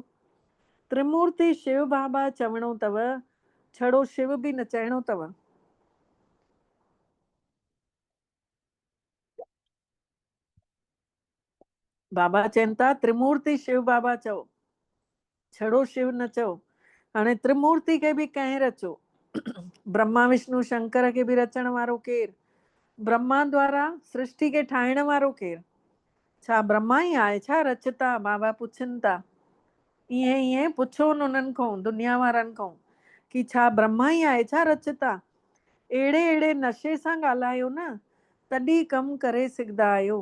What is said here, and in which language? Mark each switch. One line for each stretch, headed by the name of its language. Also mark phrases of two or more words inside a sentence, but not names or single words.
Sindhi: त्रिमूर्ति शिव बाबा चवणो अथव, छड़ो शिव बि न चइणो अथव। बाबा चवनि था त्रिमूर्ति शिव बाबा चओ, छड़ो शिव न चओ। हाणे त्रिमूर्ति खे बि कंहिं रचो? ब्रह्मा विष्णु शंकर खे बि रचण वारो केरु? ब्रह्मा द्वारा सृष्टि खे ठाहिण वारो केरु? छा ब्रह्मा ई आहे छा रचता? बाबा पुछनि था। ईअं ईअं पुछोनि उन्हनि खां, दुनिया वारनि खां, कि छा ब्रह्मा ई आहे छा रचता? अहिड़े अहिड़े नशे सां ॻाल्हायो न, तॾहिं कमु करे सघंदा आहियो।